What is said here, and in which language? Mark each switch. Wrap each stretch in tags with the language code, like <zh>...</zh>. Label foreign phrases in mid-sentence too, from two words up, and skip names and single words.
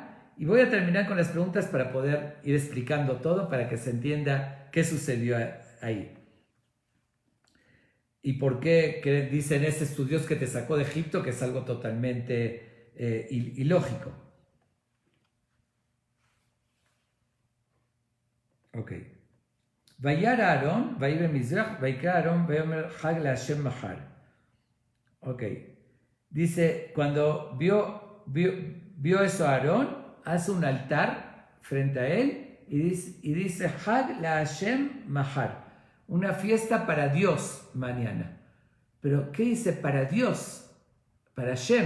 <es>Y voy a terminar con las preguntas para poder ir explicando todo, para que se entienda qué sucedió ahí. ¿Y por qué dicen este es tu Dios que te sacó de Egipto? Que es algo totalmente ilógico. Ok.</es> <he>וירא אהרן, ויבן מזבח, ויקרא אהרן, ויאמר חג להשם מחר.</he> <es>Ok. Dice, cuando vio eso a Aarón, hace un altar frente a él y dice</es> <he>חג להשם מחר.</he> <es>Una fiesta para Dios mañana. Pero, ¿qué dice para Dios? Para Hashem.</es>